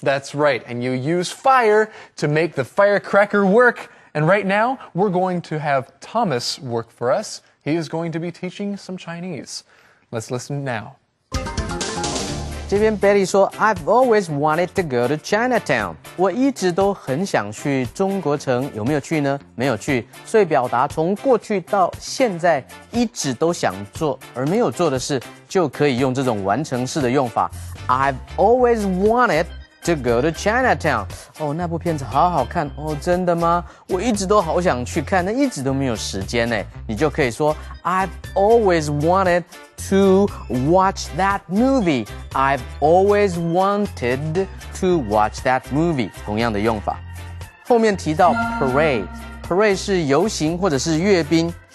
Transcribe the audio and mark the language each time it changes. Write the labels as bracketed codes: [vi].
[en] That's right, and you use fire to make the firecracker work. And right now, we're going to have Thomas work for us. He is going to be teaching some Chinese. Let's listen now. [zh] 这边 Betty 说 [en] I've always wanted to go to Chinatown. [zh] 我一直都很想去中国城，有没有去呢？没有去，所以表达从过去到现在一直都想做而没有做的事，就可以用这种完成式的用法。 [en] I've always wanted to go to Chinatown. [zh] 哦，那部片子好好看哦，真的吗？我一直都好想去看，但一直都没有时间呢。你就可以说 [en] I've always wanted to watch that movie. I've always wanted to watch that movie. [zh] 同样的用法。后面提到 parade 是游行或者是阅兵。